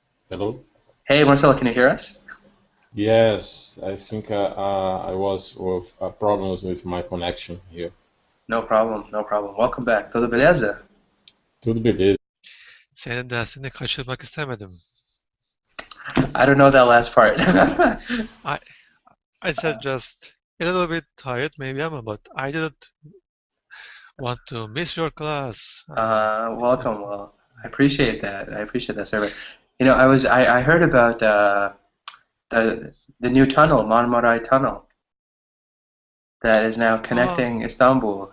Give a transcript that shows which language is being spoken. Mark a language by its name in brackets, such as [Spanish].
[English] Hello? Hey, Marcelo, can you hear us? Yes, I think I was with problems with my connection here. No problem, no problem. Welcome back. [Portuguese] Tudo beleza? Tudo beleza. [Turkish] Senin dersini kaçırmak istemedim. [English] I don't know that last part. I said just a little bit tired, maybe but I didn't want to miss your class. Welcome. Well, I appreciate that. I appreciate that, sir. You know, I heard about the new tunnel, Marmaray Tunnel, that is now connecting Istanbul.